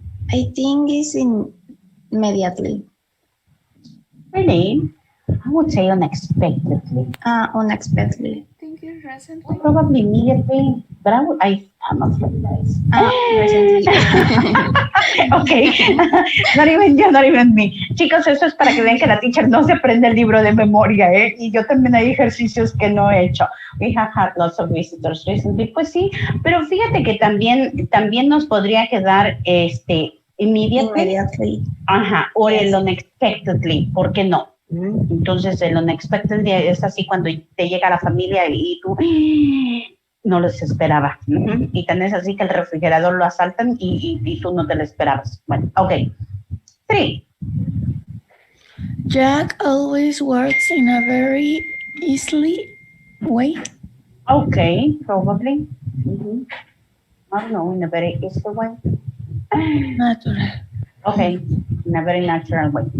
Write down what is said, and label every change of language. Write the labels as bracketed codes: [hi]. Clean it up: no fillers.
[en] I think it's immediately. Really? I would say unexpectedly. Unexpectedly. I think it's recently. Probably immediately, but I'm not sure, guys. Recently. Okay, not even yo, not even me. [es] Chicos, eso es para que vean que la teacher no se aprende el libro de memoria, ¿eh? Y yo también hay ejercicios que no he hecho. [en] We have had lots of visitors recently. [es] Pues sí, pero fíjate que también nos podría quedar immediately. Ajá, o el unexpectedly, ¿por qué no? Entonces el unexpectedly es así cuando te llega la familia y tú no los esperaba. Y tan es así que el refrigerador lo asaltan y tú no te lo esperabas. Bueno, ok. 3. [en] Jack always works in a very easily way. Okay, probably. I don't know, in a very easy way. Natural. Okay, in a very natural way.